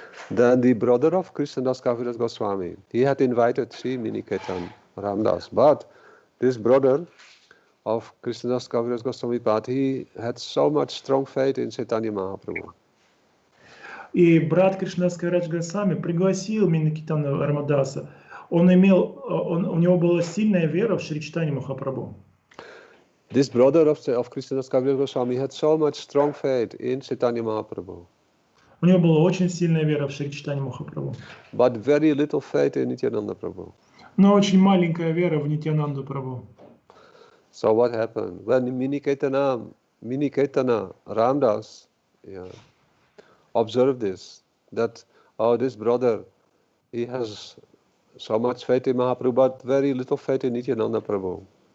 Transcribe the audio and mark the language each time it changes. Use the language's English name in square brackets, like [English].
[English] Then the brother of krsna-dasa Goswami, he had invited Sri Miniketana Ramdas. But this brother of krsna-dasa Goswami, he had so much strong faith in Chaitanya Mahaprabhu. [Russian] И брат Кришнадас Кавирадж Госвами пригласил Миникетана Рамадаса. У него была сильная вера в Шри Чайтанью Махапрабху. [English] This brother of krsna-dasa Goswami had so much strong faith in Chaitanya Mahaprabhu. [Russian] У него была очень сильная вера в Шри Чайтанью Махапрабху. [English] But very little faith in Nityananda Prabhu. [Russian] Но очень маленькая вера в Нитьянанду Прабху. [English] So what happened? When Miniketana Ramdas observed this, that this brother, he has so much faith in Mahaprabhu, but very little faith in Nityananda Prabhu.